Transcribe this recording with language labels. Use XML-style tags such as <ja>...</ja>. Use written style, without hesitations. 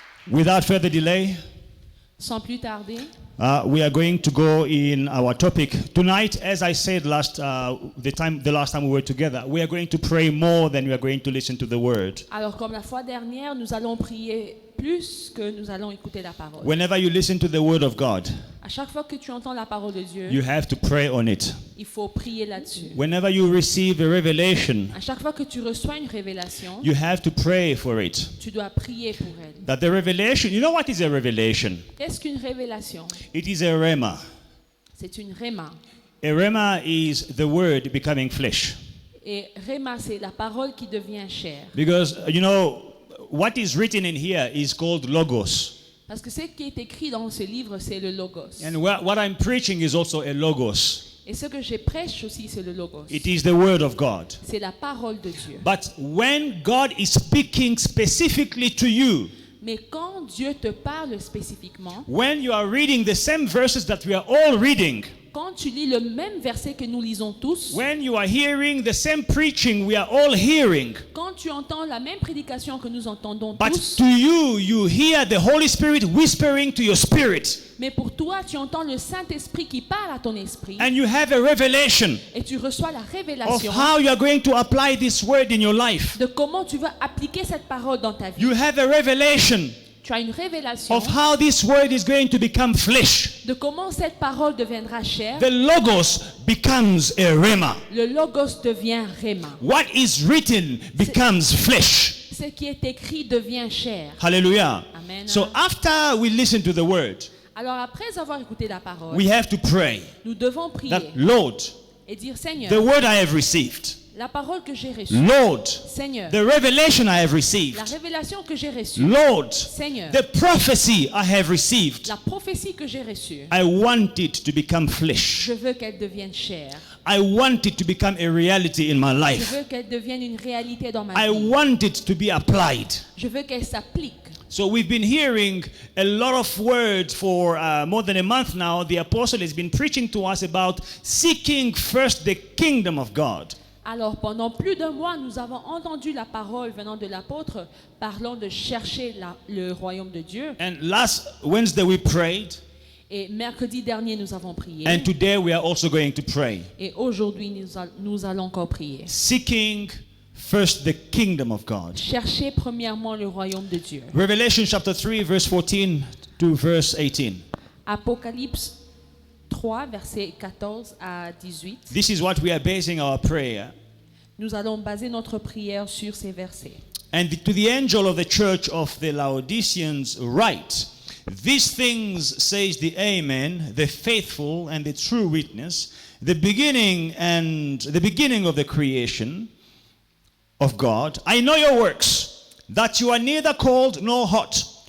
<en>Without further delay,</en> <fr>Sans plus tarder,</fr> <en>we are going to go in our topic tonight. As I said the last time we were together, we are going to pray more than we are going to listen to the word.</en> <fr>alors comme la fois dernière, nous allons prier plus que nous allons écouter la parole.</fr> <en>Whenever you listen to the word of God,</en> <fr>À chaque fois que tu entends la parole de Dieu,</fr> <en>you have to pray on it.</en> <fr>il faut prier là-dessus.</fr> <en>Whenever you receive a revelation,</en> <fr>À chaque fois que tu reçois une révélation,</fr> <en>you have to pray for it.</en> <fr>tu dois prier pour elle.</fr> <en>That the revelation, you know what is a revelation?</en> <fr>Qu'est-ce qu'une révélation?</fr> <en>It is a rhema.</en> <fr>C'est une rhéma.</fr> <en>A rhema is the word becoming flesh.</en> <fr>Et rhéma, c'est la parole qui devient chair.</fr> <en>Because, you know, what is written in here is called logos.</en> <fr>Parce que ce qui est écrit dans ce livre, c'est le logos.</fr> <en>And what I'm preaching is also a logos.</en> <fr>Et ce que je prêche aussi, c'est le logos.</fr> <en>It is the word of God.</en> <fr>C'est la parole de Dieu.</fr> <en>But when God is speaking specifically to you,</en> <fr>Mais quand Dieu te parle spécifiquement,</fr> <en>when you are reading the same verses that we are all reading,</en> <fr>quand tu lis le même verset que nous lisons tous,</fr> <en>when you are hearing the same preaching we are all hearing,</en> <fr>quand tu entends la même prédication que nous entendons</fr> <en>but</en> <fr>tous,</fr> <en>to you, you hear the Holy Spirit whispering to your spirit,</en> <fr>mais pour toi, tu entends le Saint-Esprit qui parle à ton esprit</fr> <en>and you have a revelation</en> <fr>et tu reçois la</fr> <en>of</en> <fr>révélation</fr> <en>how you are going to apply this word in your life.</en> <fr>de comment tu vas appliquer cette parole dans ta vie.</fr> <en>You have a revelation</en> <fr>Tu as une révélation</fr> <en>of how this word is going to become flesh.</en> <fr>de comment cette parole deviendra chair.</fr> <en>The logos becomes a rhema.</en> <fr>Le logos devient rhéma.</fr> <en>What is written becomes flesh.</en> <fr>Ce qui est écrit devient chair.</fr> <en>Hallelujah.</en> <fr>Amen.</fr> <en>So after we listen to the word,</en> <fr>Alors après avoir écouté la parole,</fr> <en>we have to pray</en> <fr>nous devons prier</fr> <en>that, Lord,</en> <fr>et dire Seigneur,</fr> <en>the word I have received,</en> <fr>la parole que j'ai reçue,</fr> <en>Lord,</en> <fr>Seigneur,</fr> <en>the revelation I have</en> <fr>la</fr> <en>received,</en> <fr>révélation que j'ai reçue,</fr> <en>Lord,</en> <fr>Seigneur,</fr> <en>the prophecy I have received,</en> <fr>la prophétie que j'ai reçue,</fr> <en>I want it to become flesh.</en> <fr>je veux qu'elle devienne chair.</fr> <en>I want it to become a reality in my</en> <fr>Je</fr> <en>life.</en> <fr>veux qu'elle devienne une réalité dans ma</fr> <en>I</en> <fr>vie.</fr> <en>want it to be applied.</en> <fr>Je veux qu'elle s'applique.</fr> <en>So we've been hearing a lot of words for more than a month now. The apostle has been preaching to us about seeking first the kingdom of God.</en> <fr>Alors pendant plus d'un mois, nous avons entendu la parole venant de l'apôtre parlant de chercher le royaume de Dieu.</fr> <en>And last Wednesday we prayed.</en> <fr>Et mercredi dernier, nous avons prié.</fr> <en>And today we are also going to pray.</en> <fr>Et aujourd'hui, nous allons encore prier.</fr> <en>Seeking first the kingdom of God.</en> <fr>Cherchez premièrement le royaume de Dieu.</fr> <en>Revelation chapter 3 verse 14 to verse 18.</en> <fr>Apocalypse 3, versets 14 à 18.</fr> <en>This is what we are basing our prayer.</en> <fr>Nous allons baser notre prière sur ces versets.</fr> <en>And to the angel of the church of the Laodiceans write, these things says the Amen, the faithful and the true witness, the beginning of the creation of God. I know your works, that you are neither cold nor hot.</en>